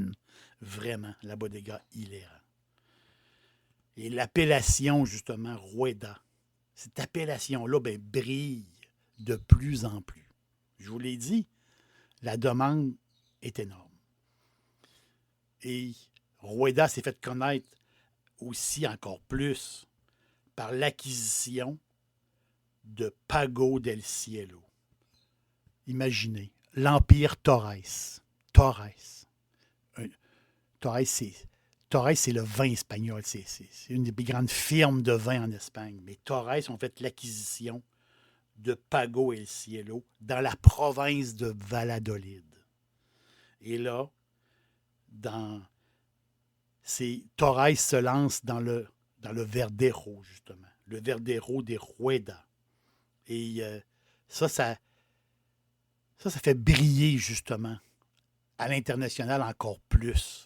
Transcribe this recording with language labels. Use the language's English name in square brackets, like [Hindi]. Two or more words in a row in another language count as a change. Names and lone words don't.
[French] Vraiment, la bodega Hilera. Et l'appellation, justement, Rueda, cette appellation-là brille de plus en plus. Je vous l'ai dit, la demande est énorme. Et Rueda s'est fait connaître aussi encore plus par l'acquisition de Pago del Cielo. Imaginez, l'Empire Torres. Torres, c'est le vin espagnol. C'est une des plus grandes firmes de vin en Espagne. Mais Torres ont fait l'acquisition de Pago el Cielo dans la province de Valladolid. Et là, Torres se lance dans le Verdero, justement. Le Verdero des Rueda. Et ça fait briller, justement, à l'international encore plus.